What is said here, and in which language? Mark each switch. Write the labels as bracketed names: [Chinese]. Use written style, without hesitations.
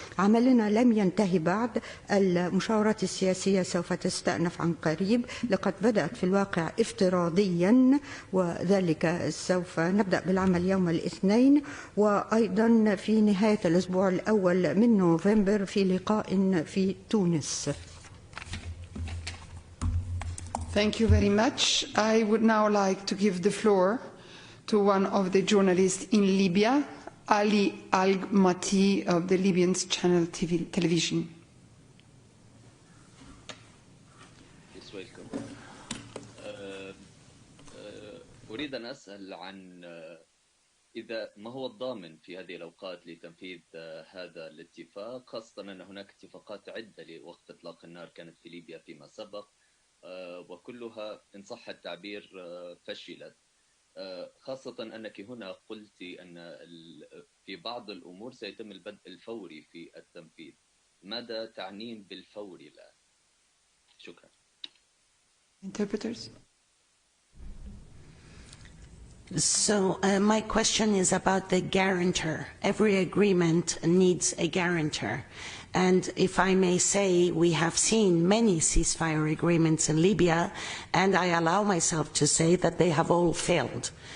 [Arabic] عملنا لم ينتهي بعد، المشاورات السياسية سوف تستأنف عن قريب، لقد بدأت في الواقع افتراضيا، وذلك سوف نبدأ بالعمل يوم الاثنين، وأيضا في نهاية الأسبوع الأول من نوفمبر في لقاء في تونس. [English] Thank you very much. I would now like to give the floor to one of the journalists in Libya, Ali Al-Mati of the Libyan channel television. Yes, welcome. [Arabic] أريد أن أسأل عن إذا ما هو الضامن في هذه الأوقات لتنفيذ هذا الاتفاق، خاصة أن هناك اتفاقات عدة لوقف إطلاق النار كانت في ليبيا فيما سبق، وكلها إن صح التعبير فشلت، خاصة أنك هنا قلت أن في بعض الأمور سيتم البدء الفوري في التنفيذ. ماذا تعنين بالفوري الآن؟ شكرا. [English] Interpreters. So my question is about the guarantor. Every agreement needs a guarantor. And if I may say, we have seen many ceasefire agreements in Libya, and I allow myself to say that they have all failed.